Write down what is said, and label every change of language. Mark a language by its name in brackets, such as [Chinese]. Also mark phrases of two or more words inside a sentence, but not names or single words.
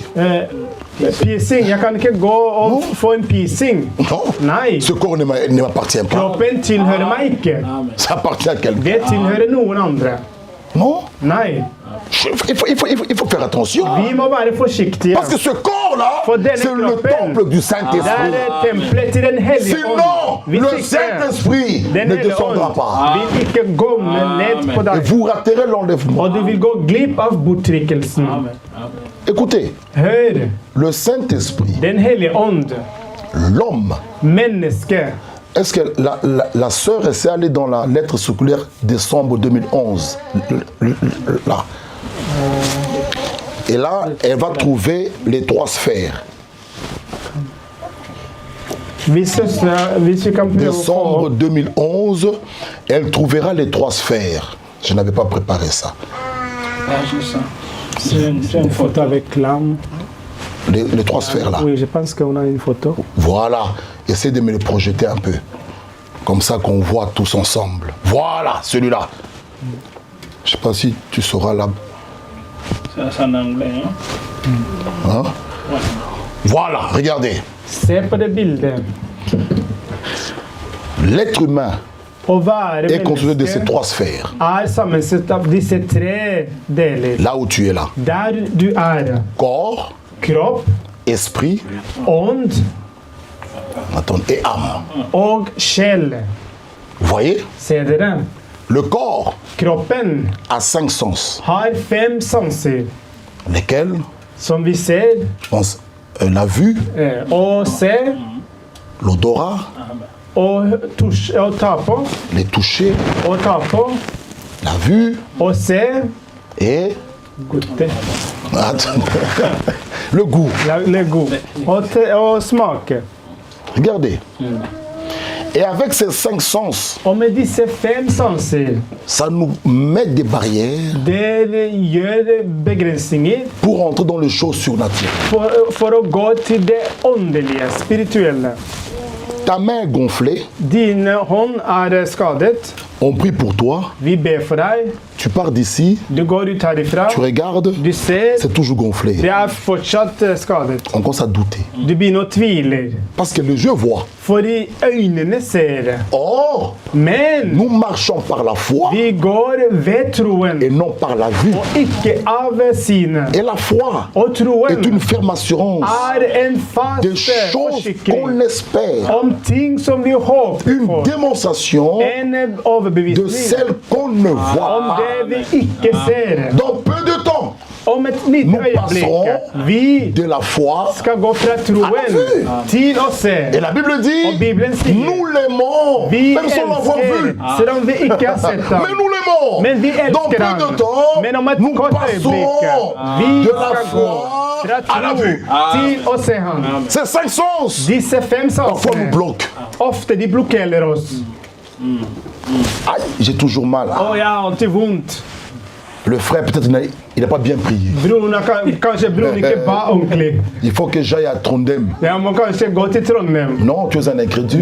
[Norwegian] piercing. Jeg kan ikke gå og få en piercing. [French] Non. [Norwegian] Nei. [French] Ce corps ne m'appartient pas. [Norwegian] Kroppen tilhører meg ikke. [French] Amen. Ça appartient à quelqu'un. [Norwegian] Det tilhører noen andre. [French] Non. [Norwegian] Nei. [French] Il faut faire attention. [Norwegian] Vi må være forsiktige. [French] Parce que ce corps-là, [Norwegian] For denne [French] c'est le [Norwegian] kroppen, [French] temple du [Norwegian] det [French] Saint-Esprit. [Norwegian] er tempelet til den hellige [French] Sinon, [Norwegian] ånd. Hvis [French] le [Norwegian] ikke, [French] Saint-Esprit [Norwegian] den [French] ne [Norwegian] hellige [French] descendra [Norwegian] ånd [French] pas. [Norwegian] vil ikke gå ned på [French] Et [Norwegian] deg. [French] vous raterez l'enlèvement. [Norwegian] Og du vil gå glipp av bortrykkelsen. [French] Amen. Écoutez, [Norwegian] Hør, [French] le Saint-Esprit, [Norwegian] den hellige ånd, [French] l'homme, [Norwegian] mennesket. [French] est-ce que la sœur est allée dans la lettre circulaire décembre 2011 là. Et là, elle va trouver les trois sphères. [Norwegian] Hvis vi kan prøve å få [French] Décembre 2011, elle trouvera les trois sphères. Je n'avais pas préparé ça. Ja, c'est ça. C'est en photo avec l'âme. Les trois sphères là. Oui, je pense qu'on a une photo. Voilà. Essaie de me les projeter un peu. Comme ça qu'on voit tous ensemble. Voilà, celui-là. Je ne sais pas si tu sauras là. C'est en anglais. Hein? Hein? Voilà, regardez. [Norwegian] Se på det bildet. [French] L'être humain [Norwegian] Å være [French] est constitué de ces [Norwegian] menneske [French] trois sphères. [Norwegian] er sammensatt av disse tre deler. [French] Là où tu es là. [Norwegian] Der du er. [French] Corps, [Norwegian] Kropp, [French] esprit, [Norwegian] ånd [French] attends, et âme. [Norwegian] og sjel. [French] Vous voyez? [Norwegian] Ser dere? [French] Le corps [Norwegian] Kroppen [French] a 5 sens. [Norwegian] har 5 sanser, [French] Lesquels? [Norwegian] som vi ser [French] Je pense la vue, [Norwegian] og se [French] l'odorat, [Norwegian] og ta på, [French] les toucher, [Norwegian] og ta på, [French] la vue [Norwegian] og se [French] et Goûter. attends, le goût. Le goût. [Norwegian] Og smake. [French] Regardez. Et avec ces 5 sens, [Norwegian] Og med disse 5 sanser, [French] ça nous met des barrières [Norwegian] det gjør begrensninger [French] pour entrer dans les choses surnaturelles. [Norwegian] for å gå til det åndelige, spirituelle. [French] Ta main est gonflée, [Norwegian] Din hånd er skadet. [French] on prie pour toi, [Norwegian] Vi ber for deg. [French] Tu pars d'ici, [Norwegian] Du går ut herifra, [French] tu regardes, [Norwegian] du ser, [French] c'est toujours gonflé. [Norwegian] det fortsatt skadet. [French] On commence à douter. [Norwegian] Du begynner å tvile, [French] Parce que les yeux voient. [Norwegian] for i øynene ser det. [French] Or, [Norwegian] Men [French] nous marchons par la foi [Norwegian] vi går ved troen, [French] et non par la vue. [Norwegian] og ikke av synet. [French] Et la foi [Norwegian] Og troen [French] est une ferme assurance [Norwegian] en fast [French] des choses [Norwegian] forsikring [French] qu'on espère. [Norwegian] om ting som vi håper [French] Une [Norwegian] på. [French] démonstration [Norwegian] En [French] de [Norwegian] overbevisning [French] celles qu'on ne voit [Norwegian] om [French] pas. [Norwegian] det vi ikke ser. [French] Dans peu de temps, [Norwegian] Om et lite [French] Nous [Norwegian] øyeblikk. [French] passerons [Norwegian] Vi [French] de la foi. [Norwegian] skal gå fra troen til å se. [French] Et la Bible [Norwegian] Og [French] dit, [Norwegian] Bibelen sier [French] nous l'aimons, [Norwegian] vi [French] même sans l'avoir vu. [Norwegian] elsker, selv om vi ikke har sett ham. [French] Mais nous l'aimons. [Norwegian] Men vi [French] Dans peu [Norwegian] elsker ham. [French] de temps, [Norwegian] Men om et [French] nous [Norwegian] kort øyeblikk [French] passerons [Norwegian] vi [French] de la [Norwegian] skal gå [French] foi [Norwegian] fra [French] à la [Norwegian] tro [French] vue. [Norwegian] til å se ham. [French] Ces 5 sens, [Norwegian] Disse 5 [French] parfois nous [Norwegian] sansene, [French] bloquent. [Norwegian] ofte de blokkerer oss. [French] Aïe, j'ai toujours mal. [Norwegian] Og jeg har alltid vondt. [French] Le frère, peut-être, il n'a pas bien prié. [Norwegian] Broren har kanskje broren ikke ba ordentlig. [French] Il faut que j'aille à Trondheim. [Norwegian] Jeg må kanskje gå til Trondheim. [French] Non, tu es un incrédule.